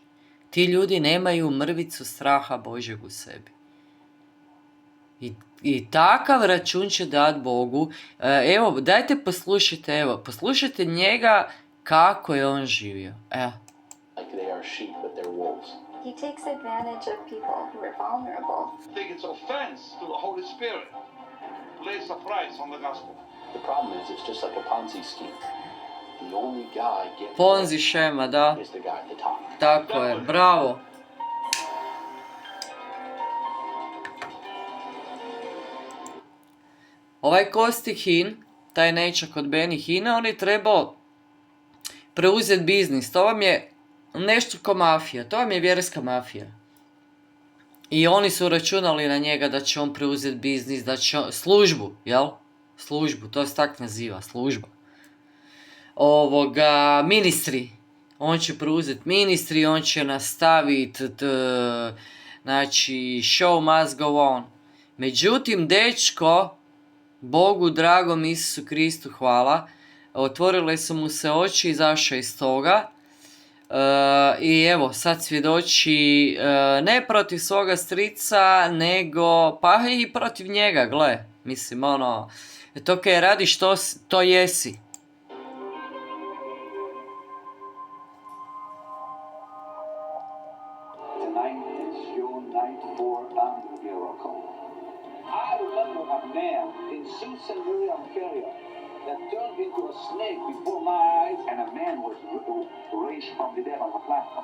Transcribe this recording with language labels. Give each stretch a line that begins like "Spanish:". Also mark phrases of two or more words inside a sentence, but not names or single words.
Croatian: Ti ljudi nemaju mrvicu straha Božeg u sebi. I takav račun će dat Bogu. Evo, dajte poslušajte njega kako je on živio. Evo.
English: He takes advantage of people who are vulnerable. I think it's offense to the Holy Spirit. Place a price on the gospel. The problem is it's just like a Ponzi scheme. The only guy getting
Croatian: Ponzi šema, da.
English: is the guy at the top.
Croatian: Tako je, bravo. Ovaj Kosti Hin, taj nečak od Benny Hina, on je trebao preuzeti biznis. To vam je nešto ko mafija, to vam je vjerska mafija. I oni su računali na njega da će on preuzeti biznis, da će on, službu, jel? Službu, to se tak naziva, služba. Ministri. On će preuzeti ministri, on će nastaviti, znači,
English: show must go on.
Croatian: Međutim, dečko, Bogu dragom Isusu Kristu hvala, otvorile su mu se oči, izašao iz toga. I evo, sad svjedoči ne protiv svoga strica, nego pa i protiv njega, gle. Mislim, to kaj radiš, to jesi.
English: Tonight is your night for a miracle. I remember a man in Cincinnati, Ontario, that turned into a snake before my eyes, and a man was raised from the dead on the platform.